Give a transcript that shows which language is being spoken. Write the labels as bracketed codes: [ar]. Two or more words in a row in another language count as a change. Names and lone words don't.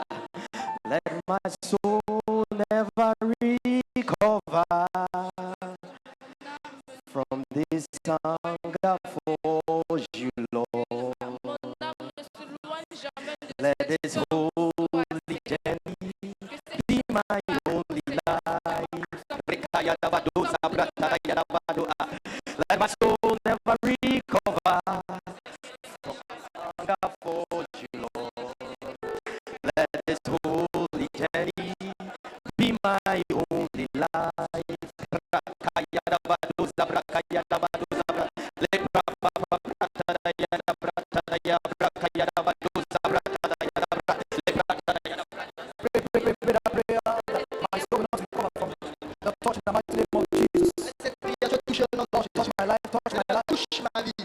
[en] Let my soul never recover from this hunger for you, Lord. Let this holy journey be my only life. Brika yada badoza brata da yada badoa. Let my soul never recover for you, Lord. Let this holy journey be my only life. Rakayada badoza brakayada badoza le brapa brata yada brata ya brakayada badoza brata yada le brata yada. Pray. My soul not recover from the touch in the mighty name of Jesus. Touch my life, touch [fr] ma vie.